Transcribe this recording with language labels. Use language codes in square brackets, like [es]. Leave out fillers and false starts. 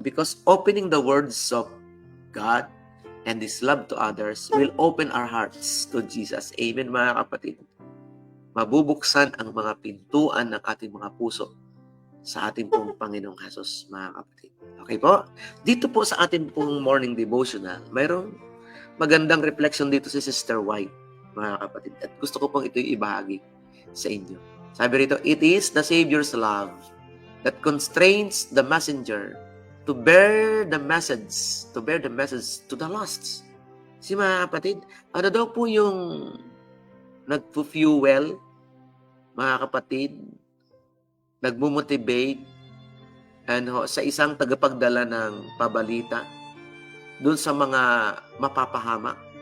[en] Because opening the words of God and His love to others will open our hearts to Jesus. [tl] Amen, mga kapatid. Mabubuksan ang mga pintuan ng ating mga puso sa ating pong Panginoong Jesus, mga kapatid. Okay po? Dito po sa ating pong [en] morning devotional, [tl] mayroong magandang reflection dito si Sister White, mga kapatid. At gusto ko pong ito'y ibahagi sa inyo. Sabi rito, [en] it is the Savior's love that constrains the messenger to bear the message to the lost. [tl] Si mga kapatid, ano daw po yung nagpo-fuel, mga kapatid, nagmo-motivate sa isang tagapagdala ng pabalita dun sa mga mapapahamak.